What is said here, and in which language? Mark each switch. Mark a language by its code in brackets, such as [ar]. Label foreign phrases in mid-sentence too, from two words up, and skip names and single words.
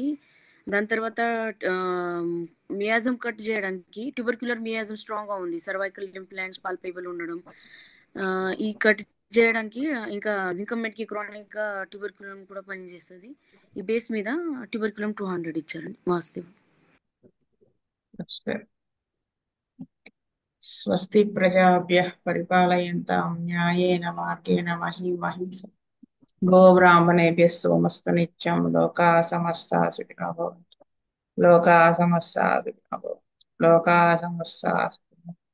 [te] దాని తర్వాత మియాజం కట్ చేయడానికి [en] tubercular miasm strong [te] గా ఉంది, [en] cervical lymph glands palpable [te] ఉండడం. ఈ కట్ చేయడానికి ఇంకా జింకమెట్ కి క్రానిక్ గా ట్యూబర్క్యులమ్ కూడా పనిచేస్తుంది. ఈ బేస్ మీద ట్యూబర్క్యులమ్ 200 ఇచ్చారండి. వాస్తవం. [sa] స్వస్తి ప్రజాభ్యః పరిపాలయంతాం న్యాయేన మార్గేణ మహీమహీషా గోబ్రాహ్మణేభ్యः సోమస్తు నిత్యం లోకాః సమస్తాః సుఖినో భవంతు. లోకాః సమస్తాః సుఖినో భవంతు. లోకాః సమస్తాః సుఖినో భవంతు.